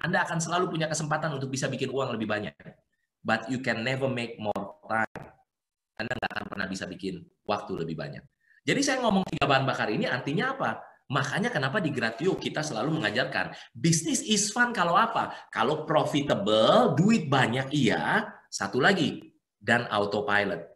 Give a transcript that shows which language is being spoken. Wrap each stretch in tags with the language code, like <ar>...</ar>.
<id>Anda akan selalu punya kesempatan untuk bisa bikin uang lebih banyak.</id> <en>But you can never make more time.</en> <id>Anda nggak akan pernah bisa bikin waktu lebih banyak. Jadi saya ngomong 3 bahan bakar ini artinya apa? Makanya kenapa di Gratio kita selalu mengajarkan bisnis</id> <en>is fun</en> <id>kalau apa? Kalau profitable, duit banyak iya. Satu lagi, dan autopilot.</id>